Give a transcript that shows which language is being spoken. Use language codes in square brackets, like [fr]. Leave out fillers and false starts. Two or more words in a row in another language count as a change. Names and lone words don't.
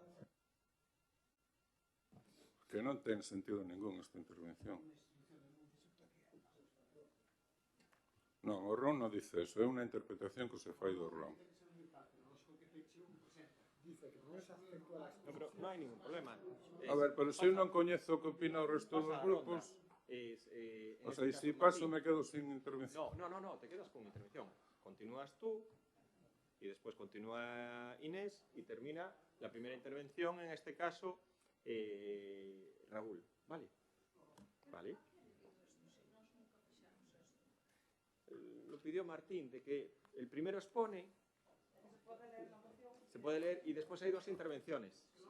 [gl] Que non ten sentido ningún esta intervención. Non, o RON non [es] dice eso, [gl] é unha interpretación que se fai do RON. No, pero non hai ningún problema. A ver, pero se eu non coñezo o que opina o resto dos grupos, [es] o sea, se paso me quedo sin intervención. No, te quedas con intervención. Continúas tú y después continúa Inés y termina la primera intervención, en este caso, Raúl. ¿Vale? ¿Vale? Lo pidió Martín, de que el primero expone, se puede leer y después hay dos intervenciones.